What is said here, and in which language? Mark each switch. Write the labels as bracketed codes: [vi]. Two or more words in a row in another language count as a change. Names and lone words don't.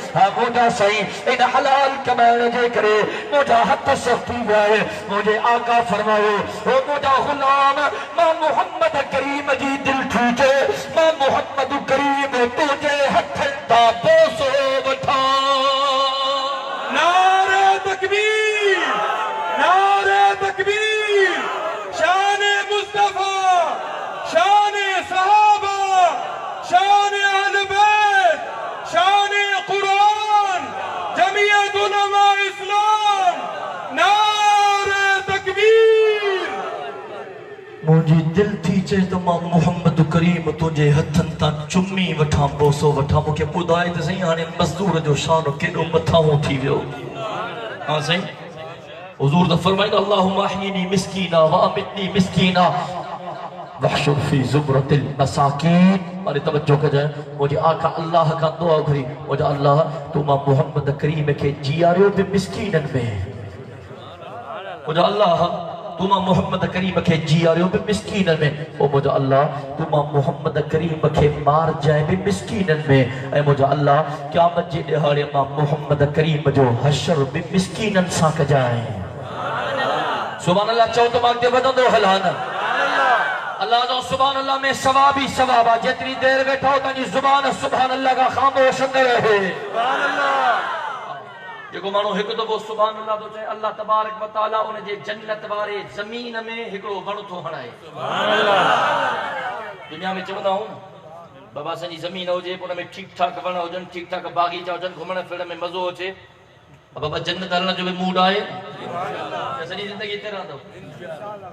[sd] हा मुंहिंजा साईं, इन हलाल कमाइण जे करे मुंहिंजा हथ सख़्त थी विया आहिनि। मुंहिंजे आका फरमायो, ओ मुंहिंजा ग़ुलाम, मां मोहम्मद करीम जी दिल ठूचे, मां मोहम्मद करीम तुंहिंजे हथनि तां बोसो वठां। [ur] نعرۂ تکبیر، نعرۂ تکبیر. شان مصطفیٰ، شان صحابہ، شان اہل بیت، شان قرآن, جمیعت علمائے اسلام. نعرۂ تکبیر. [sd] मुझी दिल थी चे तो मां मोहम्मद करीम तुझे हथन ता चुम्मी वठा, बोसो वठा। मुखे बुधाए तो सही हाने मजदूर जो शान केडो मथाओ थी वियो। हां सही हुजूर दा फरमाइंदा, [ar] اللهم أحيني مسكينا وأمتني مسكينا واحشرني في زمرة المساكين. [sd] मारे तवज्जो कजाए, मुझे आका अल्लाह का दुआ घुरी, मुझे अल्लाह तू मां मोहम्मद करीम के जियारियो बि मिस्कीनन में। मुझे अल्लाह तू मां मोहम्मद करीम के जियारियो बि मिस्कीनन में। ओ मुझे अल्लाह तू मां मोहम्मद करीम के मार जाए बि मिस्कीनन में। ऐ मुझे अल्लाह क़यामत जे ॾिहाड़े मां मोहम्मद करीम जो हशर बि मिस्कीनन सां कजाए। [ar] سبحان الله [sd] चओ तो मां अॻिते वधंदो हलां न। अल्लाह जो [ar] سبحان الله [sd] में सवाब ही सवाब आहे। जेतिरी देर वेठा हो तव्हांजी ज़ुबान [ar] سبحان الله [sd] का ख़ामोश न रहे। [ar] سبحان الله. [sd] जेको माण्हू हिकु दफ़ो [ar] سبحان الله [sd] तो चए, [ar] الله تبارك وتعالى [sd] उन जे जन्नत वारे ज़मीन में हिकिड़ो वण थो हणाए। [ar] سبحان الله. [sd] दुनिया में चवंदा आहियूं न, बाबा असांजी ज़मीन हुजे, उन में ठीक ठाक वण हुजनि, ठीक ठाक बागीचा हुजनि, घुमण फिरण में मज़ो अचे, बाबा जन्नत हलण जो बि मूड आहे। सॼी ज़िंदगी हिते रहंदो इंशाअल्लाह।